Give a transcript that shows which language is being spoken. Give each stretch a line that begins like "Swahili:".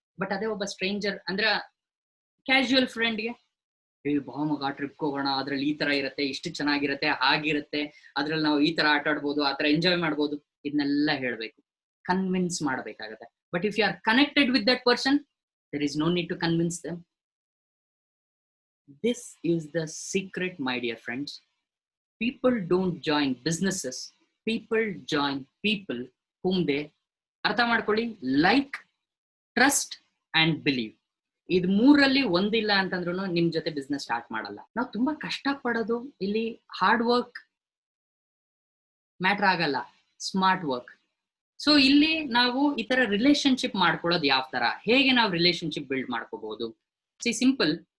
Kannada: But ಅದೇ ಒಬ್ಬ stranger ಅಂದ್ರೆ ಕ್ಯಾಶುಯಲ್ ಫ್ರೆಂಡ್ಗೆ ಬಾ ಮಗ ಟ್ರಿಪ್ ಹೋಗೋಣ, ಅದ್ರಲ್ಲಿ ಈ ತರ ಇರುತ್ತೆ, ಇಷ್ಟು ಚೆನ್ನಾಗಿರುತ್ತೆ, ಹಾಗಿರುತ್ತೆ, ಅದ್ರಲ್ಲಿ ನಾವು ಈ ತರ ಆಟ ಆಡ್ಬೋದು, ಆ ತರ ಎಂಜಾಯ್ ಮಾಡ್ಬೋದು, ಇದನ್ನೆಲ್ಲ ಹೇಳ್ಬೇಕು, ಕನ್ವಿನ್ಸ್ ಮಾಡ್ಬೇಕಾಗತ್ತೆ.
English: But if you are connected with that person, there is no need to convince them. This is the secret, my dear friends. People don't join businesses, people join people whom they,
Kannada: ಅರ್ಥ ಮಾಡ್ಕೊಳ್ಳಿ,
English: like, trust and believe.
Kannada: ಇದು 3ರಲ್ಲಿ ಒಂದಿಲ್ಲ ಅಂತಂದ್ರೂ ನಿಮ್ ಜೊತೆ business start ಮಾಡಲ್ಲ. ನಾವು ತುಂಬಾ ಕಷ್ಟ ಪಡೋದು ಇಲ್ಲಿ ಹಾರ್ಡ್ ವರ್ಕ್ ಮ್ಯಾಟರ್ ಆಗಲ್ಲ, ಸ್ಮಾರ್ಟ್ ವರ್ಕ್. ಸೊ ಇಲ್ಲಿ ನಾವು ಈ ತರ ರಿಲೇಶನ್ಶಿಪ್ ಮಾಡ್ಕೊಳ್ಳೋದು ಯಾವ ತರ, ಹೇಗೆ ನಾವು ರಿಲೇಶನ್ಶಿಪ್ ಬಿಲ್ಡ್ ಮಾಡ್ಕೋಬಹುದು? C simple,